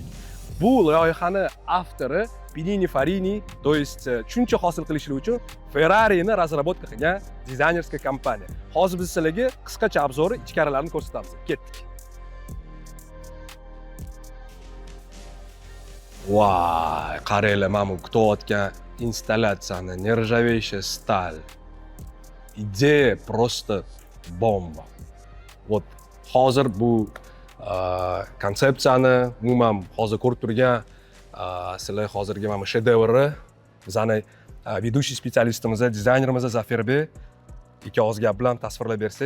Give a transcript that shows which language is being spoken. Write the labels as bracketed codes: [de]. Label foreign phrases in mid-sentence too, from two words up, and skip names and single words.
[uz] Bu loyihani avtori Pininfarina Farini, [ru] то есть [uz] tushuncha hosil qilish uchun Ferrari'ni razrabotka qilgan [ru] дизайнерский компания. [uz] Hozir biz sizlarga qisqacha obzori, ichkarilarini ko'rsatamiz. Ketdik. Voy, qaranglar, mana bu kutayotgan installyatsiyani, [ru] nержавеющая сталь. Идея просто бомба. [uz] Вот hozir bu konsepsiyani umuman hozir ko'rib turgan sizlar hozirgi mana shedevrni bizani ведущий spetsialistimiz, dizaynerimiz Zafirbek ikki og'iz gap bilan tasvirlab bersangiz.